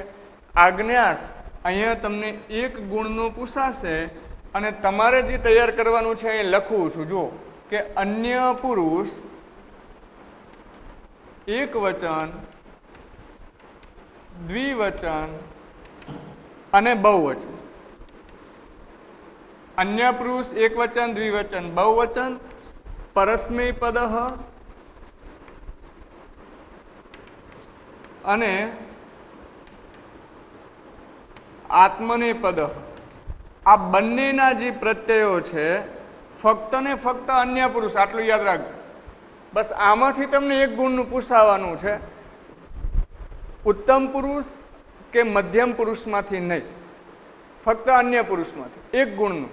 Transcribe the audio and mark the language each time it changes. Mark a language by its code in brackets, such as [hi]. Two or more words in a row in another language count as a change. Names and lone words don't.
[gu] આજ્ઞાર્થ અહીંયા તમને એક ગુણનું પૂછાશે અને તમારે જે તૈયાર કરવાનું છે એ લખું છું. જુઓ કે અન્ય પુરુષ એક વચન, દ્વિવચન અને બહુવચન. [sa] अन्य पुरुष एकवचन द्विवचन बहुवचन परस्मैपदः [gu] અને આત્મનેપદ આ બંનેના જે પ્રત્યયો છે ફક્ત ને ફક્ત અન્ય પુરુષ, આટલું યાદ રાખજો. બસ આમાંથી તમને એક ગુણનું પૂછાવાનું છે, ઉત્તમ પુરુષ કે મધ્યમ પુરુષમાંથી નહીં, ફક્ત અન્ય પુરુષમાંથી એક ગુણનું.